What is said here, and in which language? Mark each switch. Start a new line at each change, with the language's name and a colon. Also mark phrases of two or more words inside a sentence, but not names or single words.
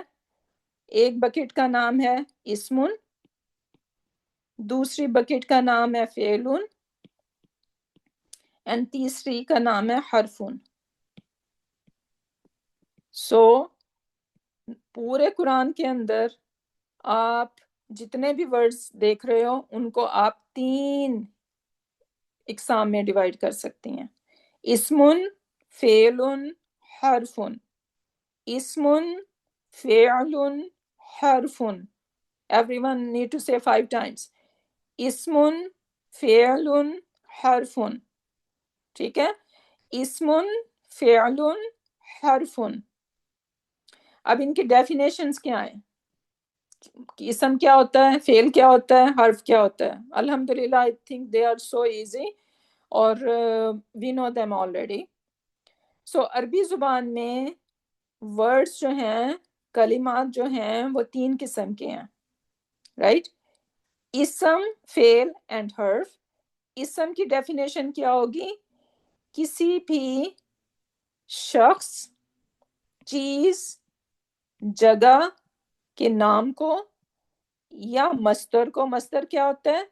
Urdu: ایک بکیٹ کا نام ہے اسمن، دوسری بکیٹ کا نام ہے فعلن، اینڈ تیسری کا نام ہے حرفن. سو پورے قرآن کے اندر آپ جتنے بھی ورڈز دیکھ رہے ہو ان کو آپ 3 اقسام میں ڈیوائڈ کر سکتی ہیں. اسمن، فعلن، حرفن. اسمن، فعلن، حرفن.
English: Everyone need to say 5 times.
Urdu: اسمن، فعلن، حرفن. ٹھیک ہے؟ اسمن، فعلن، حرفن. اب ان کی ڈیفینیشنز کیا ہیں؟ اسم کیا ہوتا ہے، فعل کیا ہوتا ہے، حرف کیا ہوتا ہے؟
English: الحمدللہ I think they are so easy اور we know them already.
Urdu: So عربی زبان میں ورڈز جو ہیں، کلمات جو ہیں، وہ 3 قسم کے ہیں، رائٹ؟ اسم، فعل اینڈ حرف. اسم کی ڈیفینیشن کیا ہوگی؟ کسی بھی شخص، چیز، جگہ کے نام کو یا مصدر کو، مصدر کیا ہوتا ہے؟